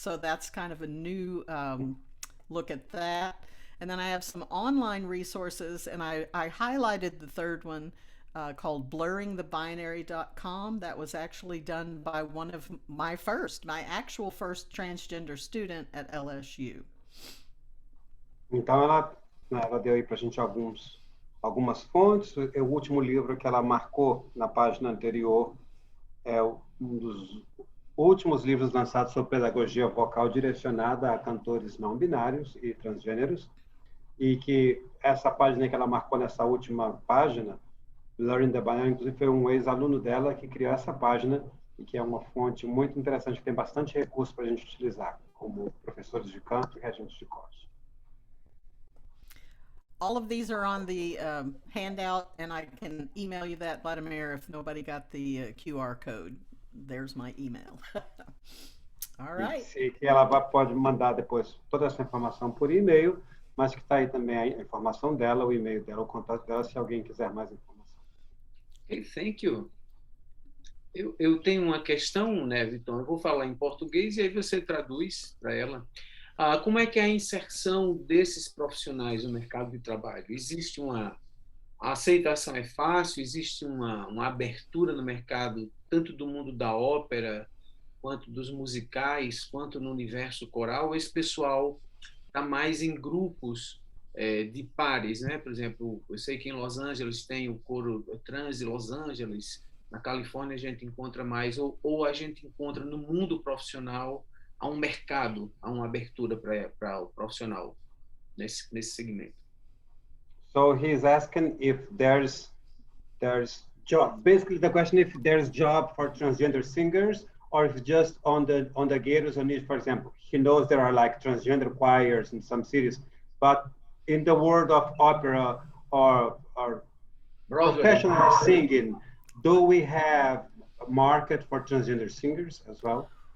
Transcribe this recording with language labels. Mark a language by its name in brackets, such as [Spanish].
[English] So that's kind of a new look at that. And then I have some online resources, and I highlighted the third one called blurringthebinary.com. That was actually done by one of my actual first transgender student at LSU. [Portuguese] Então, ela deu aí para a gente algumas fontes. O último livro que ela marcou na página anterior é um dos últimos livros lançados sobre pedagogia vocal direcionada a cantores não binários e transgêneros, e que essa página que ela marcou nessa última página, Blurring the Binary, inclusive foi um ex-aluno dela que criou essa página, e que é uma fonte muito interessante, que tem bastante recurso para a gente utilizar, como professores de canto e regentes de coro. [English] All of these are on the handout, and I can email you that, Vladimir, if nobody got the QR code. There's my email. All right. [Portuguese] E que ela pode mandar depois toda essa informação por e-mail, mas que está aí também a informação dela, o e-mail dela, o contato dela, se alguém quiser mais informação. [English] Okay, thank you. [Portuguese] Eu tenho uma questão, né, Vitor? Eu vou falar em português e aí você traduz para ela. Como é que é a inserção desses profissionais no mercado de trabalho? Existe a aceitação é fácil? Existe uma abertura no mercado, tanto do mundo da ópera, quanto dos musicais, quanto no universo coral? Esse pessoal está mais em grupos de pares, né? Por exemplo, eu sei que em Los Angeles tem o coro trans de Los Angeles, na Califórnia a gente encontra mais, ou a gente encontra no mundo profissional há mercado, há uma abertura para o profissional nesse segmento. [English] So he's asking if there's job. Basically, the question if there's job for transgender singers, or if just on the Gators or niche, for example, he knows there are like transgender choirs in some cities, but in the world of opera or professional singing, do we have a market for transgender singers as well?